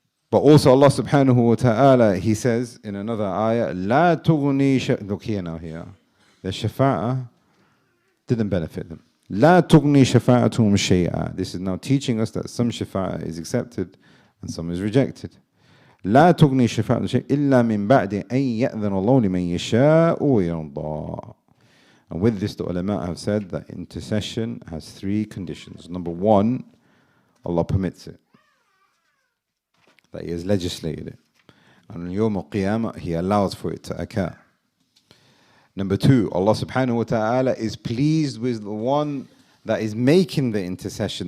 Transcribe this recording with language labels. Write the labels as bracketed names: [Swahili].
[English] But also Allah subhanahu wa ta'ala, He says in another ayah, [Arabic] لَا تُغْنِي [English] look here now here. The shafa'ah didn't benefit them. [Arabic] لَا تُغْنِي شَفَاعَتُهُمْ شَيْئًا. [English] This is now teaching us that some shafa'ah is accepted and some is rejected. [Arabic] لا تغني شفاعة شيء إلا من بعد أن يأذن الله لمن يشاء ويرضى. [English] And with this, the ulama have said that intercession has three conditions. Number one, Allah permits it, that He has legislated it, and on Yawm al-Qiyamah He allows for it to occur. Number two, Allah subhanahu wa ta'ala is pleased with the one that is making the intercession.